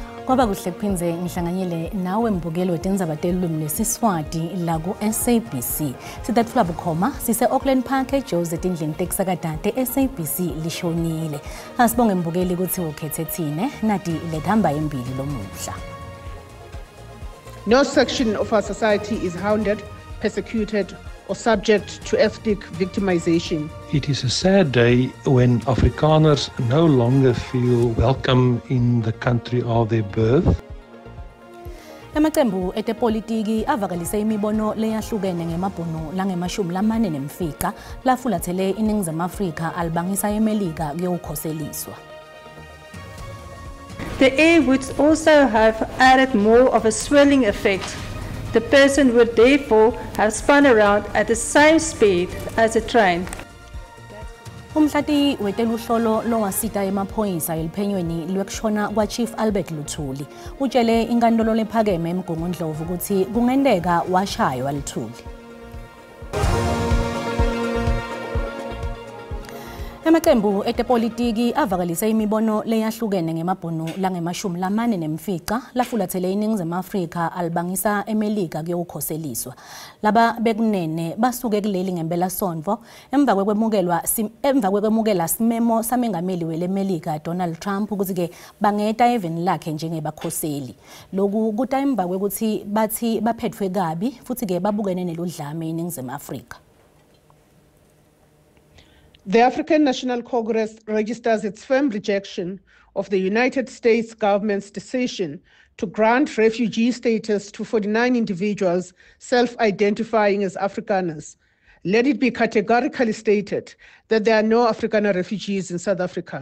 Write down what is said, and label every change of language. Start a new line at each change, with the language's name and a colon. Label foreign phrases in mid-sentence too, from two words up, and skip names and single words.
Swati: Ngoba kuhle kuphinze ngihlanganyele nawe mbukelo wetindzaba telulwimi lesiSwati la ku SABC. Sitatfula bukhoma sise Auckland Park eJozi etindlini tekusakadade SABC lishonile. Asibonge mbukeli ukuthi ukhethe thine nati lethamba embili lomuhla.
English: No section of our society is hounded, persecuted, or subject to ethnic victimization. It is a sad day when Afrikaners no longer feel welcome in the country of their birth.
Swati: Emacembu etepolitiki avakalise imibono leyahlukene ngemabhunu langemashumi lamane nemfica lafulathele iNingizimu Afrika alibangisa eMelika kuyokhoseliswa.
English: The air would also have added more of a swirling effect. The person would therefore have spun around at the same speed as a train.
Swati: Umhlati weteluhlolo lowasita emaphoyisa eliphenyweni lwekushona kwa-Chief Albert Luthuli utshele inkantolo lephakeme eMgungundlovu ukuthi kungendeka washaywa Luthuli. Emacembu etepolitiki avakalise imibono leyahlukene ngemabhunu langemashumi lamane nemfica lafulathele iNingizimu Afrika alibangisa eMelika kuyokhoseliswa. Laba bekunene basuke kuleli ngempela sonto emva kwemukela simemo samengameli weleMelika Donald Trump ukuthi ke bangeta eveni lakhe njengebakhoseli. Lokhu kuta emva kwekuthi bathi baphethwe kabi futhi ke babukene neludlame eNingizimu Afrika.
English: The African National Congress registers its firm rejection of the United States government's decision to grant refugee status to 49 individuals self-identifying as Afrikaners. Let it be categorically stated that there are no Afrikaner refugees in South Africa.